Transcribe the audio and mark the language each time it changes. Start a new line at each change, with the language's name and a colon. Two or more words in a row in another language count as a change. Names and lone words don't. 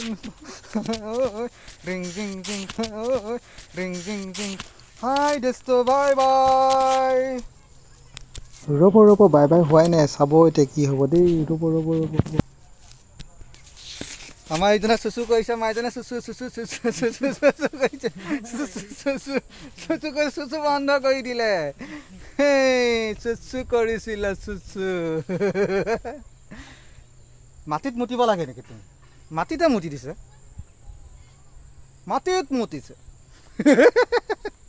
English: ring ring ring ring ring ring. Hi Desto, bye bye.
Assamese: ৰ'ব
English: bye bye
Assamese: হোৱাই নাই চাব এতিয়া কি হ'ব দেই ৰ'ব আমাৰ ইজনে চুচু কৰিছে আমাৰ ইজনে চুচু কৰিছে চুচু কৰি চুচু বন্ধ কৰি দিলে চুচু কৰিছিলে চুচু মাটিত মুতিব লাগে নেকি তুমি মাটিতে মুতি দিছে মাটিত মুতিছে